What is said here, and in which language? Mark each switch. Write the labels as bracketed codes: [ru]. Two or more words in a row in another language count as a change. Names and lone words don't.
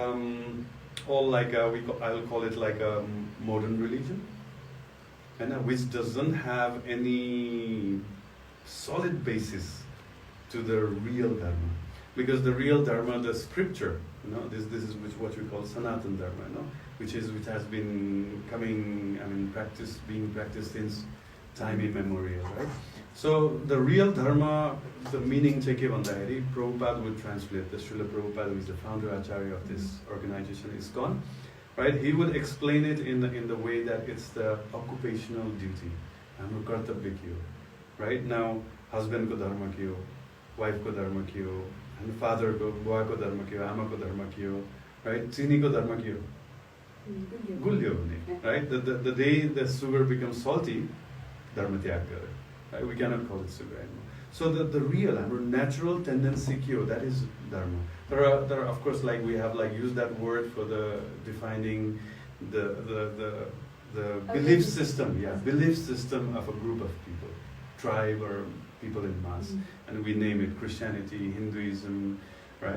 [en] like I'll call it like a modern religion, which doesn't have any solid basis to the real dharma, because the real dharma, the scripture, this is what we call Sanatan Dharma, which has been being practiced since time immemorial, right? So the real dharma, the meaning check bhandakari, Prabhupada would translate. The Srila Prabhupada, who is the founder acharya of this organization, ISKON, right? He would explain it in the way that it's the occupational duty, [ne] हाम्रो कर्तव्य के हो, [en] right? [ne] Now, husband को धर्म के हो, wife को धर्म के हो, and father ko, बुवा को धर्म के हो, आमा को धर्म के हो, right? चिनी को धर्म के हो, गुलियो हुने, right? [en] The day the sugar becomes salty, [ne] धर्म त्याग करे. [en] Right? We cannot call it sugar anymore. So the real, natural tendency kyo, that is dharma. There are of course, like we have used that word for the defining the belief system, belief system of a group of people, tribe or people in mass, and we name it Christianity, Hinduism, right?